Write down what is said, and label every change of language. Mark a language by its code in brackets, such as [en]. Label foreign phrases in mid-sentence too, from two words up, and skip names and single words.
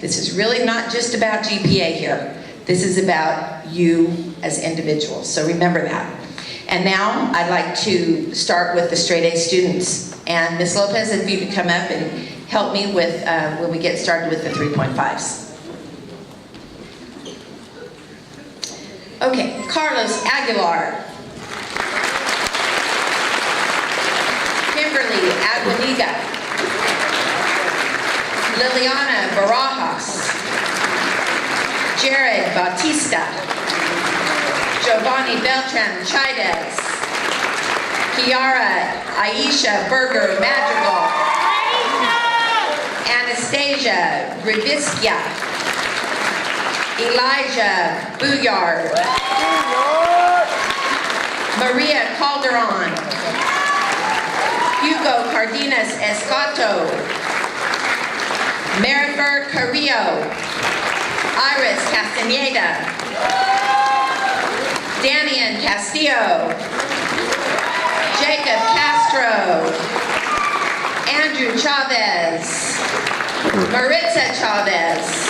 [en] This is really not just about GPA here. This is about you as individuals. So remember that. And now I'd like to start with the straight A students. And Ms. Lopez, if you could come up and help me with when we get started with the 3.5s. Okay, Carlos Aguilar. Kimberly Aguiniga. Liliana Barajas. Jared Bautista, Giovanni Beltran Chaidez, Kiara Aisha Berger Madrigal, Anastasia Rivitskia, Elijah Bouillard, Maria Calderon, Hugo Cardenas Escato, Marifer Carrillo, Iris Castaneda, Danian Castillo, Jacob Castro, Andrew Chavez, Maritza Chavez,